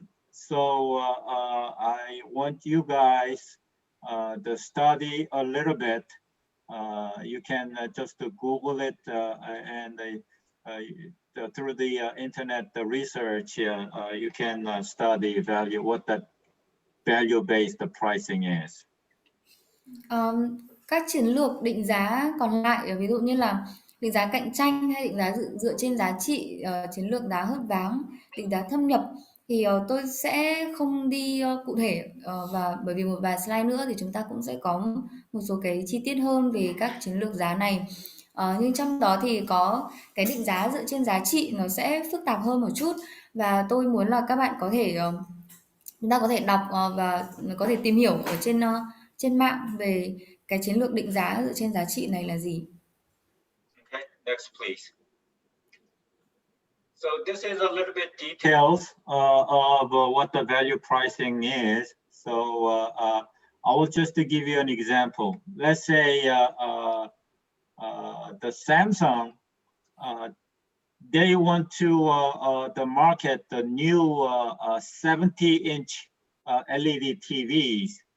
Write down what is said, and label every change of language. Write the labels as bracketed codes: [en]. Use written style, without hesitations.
[en] So I want you guys to study a little bit. You can just Google it and through the internet research, you can study what that value-based pricing is. [vi] Các chiến lược định giá còn lại, ví dụ như là định giá cạnh tranh hay định giá dựa trên giá trị, chiến lược giá hớt váng, định giá thâm nhập thì tôi sẽ không đi cụ thể, và bởi vì một vài slide nữa thì chúng ta cũng sẽ có một số cái chi tiết hơn về các chiến lược giá này. Nhưng trong đó thì có cái định giá dựa trên giá trị nó sẽ phức tạp hơn một chút và tôi muốn là các bạn có thể chúng ta có thể đọc và có thể tìm hiểu ở trên mạng về cái chiến lược định giá dựa trên giá trị này là gì. [en] Okay, next please. So this is a little bit details of what the value pricing is. So I will just to give you an example. Let's say the Samsung, they want to market the new 70-inch LED TVs.